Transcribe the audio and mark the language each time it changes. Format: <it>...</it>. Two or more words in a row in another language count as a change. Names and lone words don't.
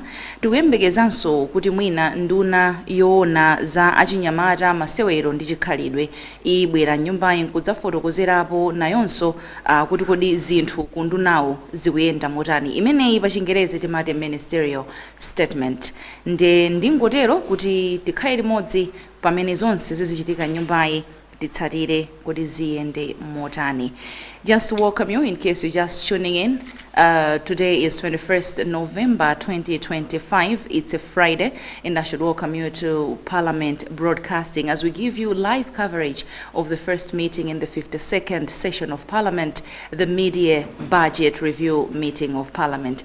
<ny>Tikuyembekezanso kuti mwina nduna yoona za achinyamata masewero ndi chikhalidwe ibwera nyumbayi nkudzafotokozerapo nayonso kuti kodi zinthu ku ndunawo zikuyenda motani. Imeneyi pa Chingerezi timati</ny> <en>ministerial statement.</en> <ny>Nde ndingotero kuti tikhale limodzi pamene zonse zizichitika nyumbayi titsatire kuti ziyende motani.</ny> <en>Just to welcome you in case you're just tuning in. Today is 21st November 2025. It's a Friday, and I should welcome you to Parliament Broadcasting as we give you live coverage of the first meeting in the 52nd session of Parliament, the Media Budget Review Meeting of Parliament.</en>